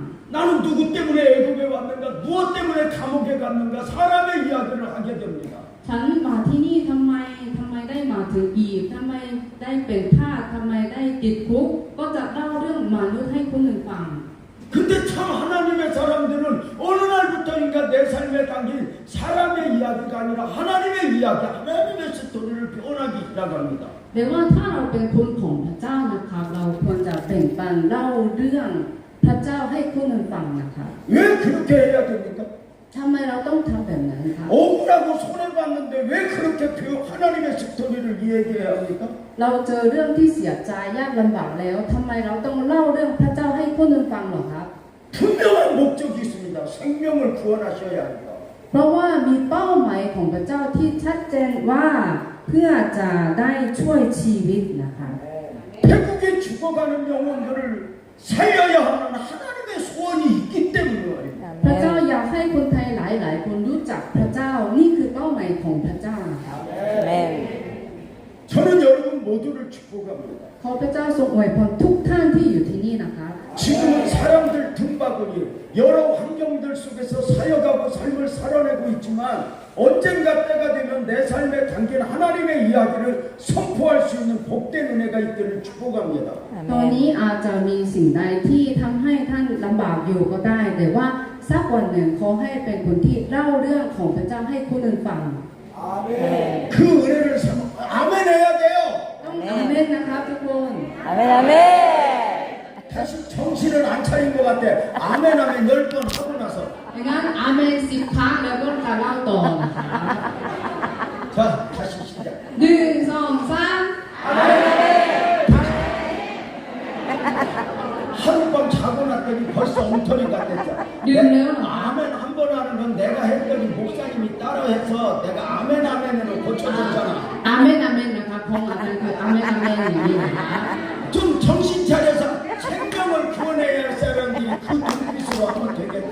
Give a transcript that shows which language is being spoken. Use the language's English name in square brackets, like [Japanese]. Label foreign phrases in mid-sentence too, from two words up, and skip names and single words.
[Korean] 나는 누구 때문에 애굽에 왔는가 무엇 때문에 감옥에 갔는가 사람의 이야기를 하게 됩니다. [Thai] ฉันมาที่นี่ทำไมได้มาถึงอียิปต์ทำไมได้เป็นทาสทำไมได้ติดคุกก็จะเล่าเรื่องมนุษย์ให้คนอื่นฟัง [Korean] 근데 참 하나님의 사람들은 어느 날부터인가 내 삶에 담긴 사람의 이야기가 아니라 하나님의 이야기, 하나님의 스토리를 표현하기 시작합니다. [Thai] แต่ว่าถ้าเราเป็นคนของพระเจ้านะคะเราควรจะแบ่งปันเล่าเรื่องพระเจ้าให้คนอื่นฟังนะคะ [Korean] 왜 그렇게 해야 됩니까? [Thai] ทำไมเราต้องทำแบบนั้นคะ [Korean] 억울하고 손해봤는데 왜 그렇게 하나님의 스토리를 얘기해야 합니까? [Thai] เราเจอเรื่องที่เสียใจยากลำบากแล้วทำไมเราต้องเล่าเรื่องพระเจ้าให้คนอื่นฟังหรอครับ [Korean] 분명한 목적이 있습니다. 생명을 구원하셔야 합니다. [Thai] เพราะว่ามีเป้าหมายของพระเจ้าที่ชัดเจนว่าเพื่อจะได้ช่วยชีวิตนะคะ [Korean] 태국에 죽어가는 영혼들을 살려야 하는 하나님의 소원이 있기 때문에 말입니다. [Thai] พระเจ้าอยากให้คนไทยหลายๆคนรู้จักพระเจ้านี่คือเป้าหมายของพระเจ้านะครับ [Korean] 아멘. 저는 여러분 모두를 축복합니다. [Thai] ขอพระเจ้าทรงอวยพรทุกท่านที่อยู่ที่นี่นะคะ [Korean] 지금은 사람들 등바구니 여러 환경들 속에서 사역하고 삶을 살아내고 있지만 언젠가 때가 되면 내 삶에 담긴 하나님의 이야기를 선포할 수 있는 복된 은혜가 있기를 축복합니다. [Thai] ตอนนี้อาจจะมีสิ่งใดที่ทำให้ท่านลำบากอยู่ก็ได้แต่ว่าสักวันหนึ่งขอให้เป็นคนที่เล่าเรื่องของพระเจ้าให้คนอื่นฟัง [Korean] 그 은혜를 아멘 해야 돼요. [Thai] ต้องอาเมนนะครับทุกคน [Korean] 아멘, 아멘. 다시 정신을 안 차린 것 같아. 아멘 아멘 10번 하고 나서. [Thai] ดังนั้นอาเมน10 ครั้งแล้วก็การเล่าต่อนะคะ [Korean] 자 다시 시작. 1 2 3 하룻밤 자고 났더니 벌써 엉터리가 됐죠. 늘네요. 아멘 한 번 하는 건 내가 했더니 목사님이 따라해서 내가 아멘 아멘으로 고쳐줬잖아. [Thai] อาเมนอาเมนนะคะของอาจารย์คืออาเมนอาเมนอย่างนี้นะคะ [Korean] 좀 정신 차려서 생명을 구원해야 할 사람들이 그 눈빛으로 하면 되겠대.